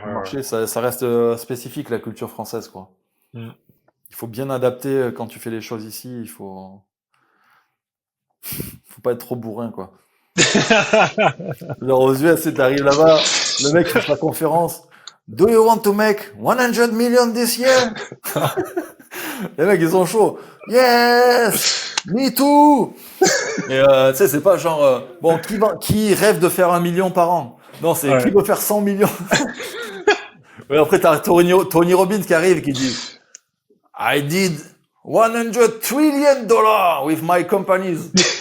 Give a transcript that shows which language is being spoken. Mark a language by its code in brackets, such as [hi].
[fr] ouais, ouais. marché, ça reste spécifique, la culture française, quoi. Mm. Il faut bien adapter quand tu fais les choses ici. Faut pas être trop bourrin, quoi. Genre aux US, t'arrives là-bas, le mec fait sa conférence. [en] Do you want to make 100 million this year? [fr] Les mecs, ils sont chauds. [en] Yes! Me too! [fr] Et tu sais, c'est pas genre, bon, qui rêve de faire 1 million par an? Non, c'est qui Ouais. veut faire 100 millions? Ouais, après, t'as Tony Robbins qui arrive et qui dit, [en] I did 100 trillion dollars with my companies.